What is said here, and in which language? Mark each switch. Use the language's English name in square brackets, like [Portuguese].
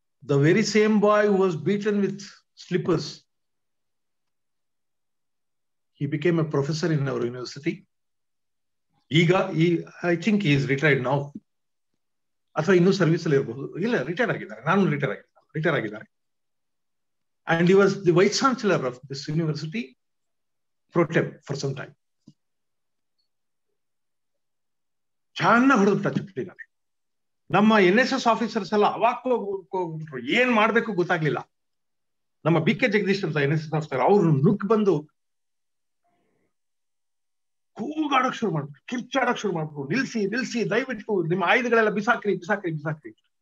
[English] The very same boy who was beaten with slippers, he became a professor in our university. [Kannada] ಈಗ [English] I think he is retired now, [Kannada] ಅಥವಾ ಇನ್ನೂ service ಅಲ್ಲಿ ಇರಬಹುದು. ಇಲ್ಲ, retire ಆಗಿದ್ದಾರೆ. ನಾನು ರಿಟೈರ್ ಆಗಿದ್ದಾರೆ. [English] And he was the vice chancellor of this university pro tem for some time. [Kannada] ಚೆನ್ನಾಗಿ ಹೊಡೆದ್ಬಿಟ್ಟ ಚಪ್ಪಲಿನಲ್ಲಿ. ನಮ್ಮ NSS ಆಫೀಸರ್ಸ್ ಎಲ್ಲ ಅವಾಕ್ ಹೋಗ್ಬಿಟ್ರು. ಏನ್ ಮಾಡ್ಬೇಕು ಗೊತ್ತಾಗ್ಲಿಲ್ಲ. ನಮ್ಮ ಬಿ ಕೆ ಜಗದೀಶ್ ಅಂತ NSS ಆಫೀಸರ್, ಅವ್ರು ನುಗ್ಗ್ ಬಂದು ಕೂಗಾಡಕ್ ಶುರು ಮಾಡ್ಬಿಟ್ಟು, ಕಿರ್ಚಾಡಕ್ ಶುರು ಮಾಡ್ಬಿಟ್ಟು, ನಿಲ್ಸಿ ದಯವಿಟ್ಟು ನಿಮ್ಮ ಆಯುಧಗಳೆಲ್ಲ ಬಿಸಾಕ್ರಿ.